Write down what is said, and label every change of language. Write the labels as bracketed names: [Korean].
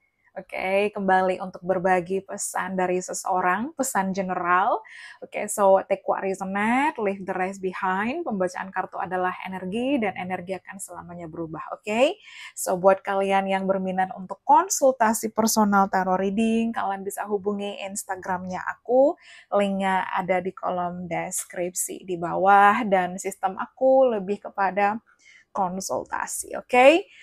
[Indonesian] Oke, kembali untuk berbagi pesan dari seseorang, pesan general. [English] Oke, so take what resonate, leave the rest behind. [Indonesian] Pembacaan kartu adalah energi dan energi akan selamanya berubah. Oke, so buat kalian yang berminat untuk konsultasi personal tarot reading, kalian bisa hubungi Instagramnya aku. Linknya ada di kolom deskripsi di bawah dan sistem aku lebih kepada konsultasi, oke? Okay?